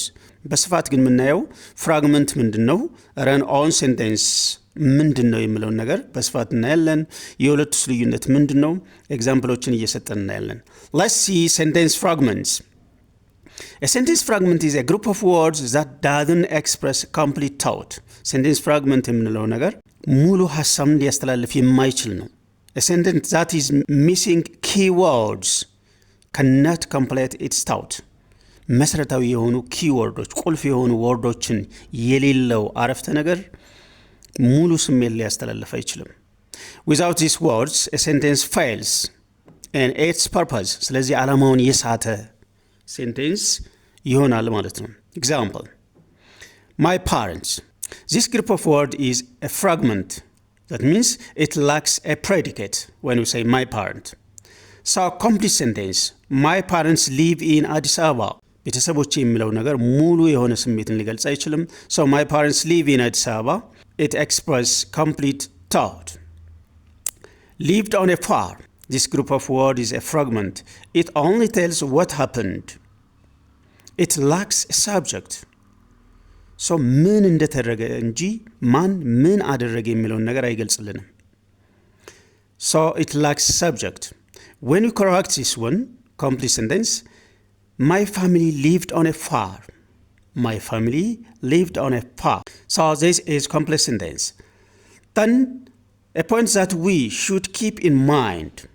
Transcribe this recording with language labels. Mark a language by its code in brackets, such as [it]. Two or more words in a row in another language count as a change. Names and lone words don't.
[am] በስፋት ግን የምናየው ፍራግመንት ምንድነው፣ [en] run on sentence [am] ምንድነው የሚለውን ነገር በስፋት እናያለን። የሁለቱስ ልዩነት ምንድነው፣ ኤግዛምፕሎችን እየሰጠን እናያለን። [en] Let's see sentence fragments. A sentence fragment is a group of words that doesn't express complete thought. sentence fragment [am] የምንለው ነገር ሙሉ ሐሳብን ሊያስተላልፍ የማይችል ነው። [en] A sentence that is missing keywords cannot complete its thought. [am] መሰረታዊ የሆኑ ኪወርዶች ቁልፍ የሆኑ ወርዶችን የሌለው አረፍተ ነገር ሙሉ ስሜት ሊያስተላልፍ አይችልም። [en] Without these words, a sentence fails and its purpose. [am] ስለዚህ ዓላማውን የሳተ ሴንቴንስ ይሆናል ማለት ነው። [en] Example: My parents. This group of words is a fragment. That means it lacks a predicate when we say my parent. So complete sentence: My parents live in Addis Ababa. [am] ቤተሰቦቼ የሚለው ነገር ሙሉ የሆነ ስሜትን ሊገልጽ አይችልም። [en] So my parents live in Addis Ababa. It expresses complete thought. Lived on a farm. This group of words is a fragment. It only tells what happened. It lacks a subject. So [am] ምን እንደተደረገ እንጂ ማን ምን አደረገ የሚለውን ነገር አይገልጽልንም። [en] So it lacks subject. When you correct this one, complete sentence: My family lived on a farm. My family lived on a farm. So this is complete sentence. Then a point that we should keep in mind.